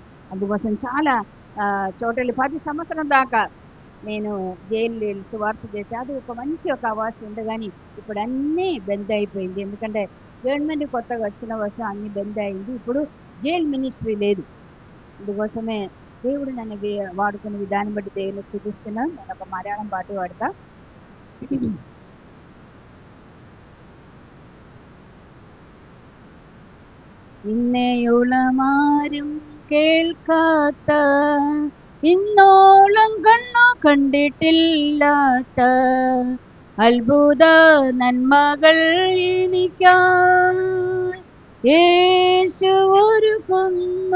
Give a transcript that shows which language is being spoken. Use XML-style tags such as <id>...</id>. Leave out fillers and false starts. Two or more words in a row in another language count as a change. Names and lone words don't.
<te>అందుకోసం చాలా చోటలు 10 సంవత్సరం దాకా నేను జైలు సువార్త చేసి, అది ఒక మంచి అవకాశం ఉంది. కానీ ఇప్పుడు అన్నీ బెండ్ అయిపోయింది. ఎందుకంటే గవర్నమెంట్ కొత్తగా వచ్చిన వర్షం అన్నీ బెండ్ అయింది. ఇప్పుడు</te> <en>jail ministry</en> <te>లేదు. అందుకోసమే దేవుడు నన్ను వాడుకునే విధానం బట్టి దేవుని చూపిస్తున్నాను. నేను ఒక మలయాళం పాట పాడతా.</te> <ml>ഇന്നയുളമാരും കേൾക്കാത്ത, ഇന്നോളം കണ്ണു കണ്ടിട്ടില്ലാത്ത അത്ഭുത നന്മകൾ എനിക്കായി യേശു ഒരുക്കുന്നു.</ml>